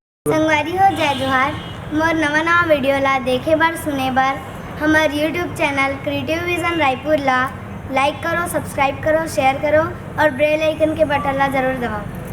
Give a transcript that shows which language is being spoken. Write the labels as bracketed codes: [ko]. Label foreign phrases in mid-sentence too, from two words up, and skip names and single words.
[hne] संगवारी हो जय जोहार। मोर नवा वीडियो ला देखे बर सुने बर हमार [en] YouTube channel [hne] क्रिएटिव विजन रायपुर ला लाइक करो, सब्सक्राइब करो, शेयर करो और [en] bell icon [hne] के बटन ला जरूर दबाओ।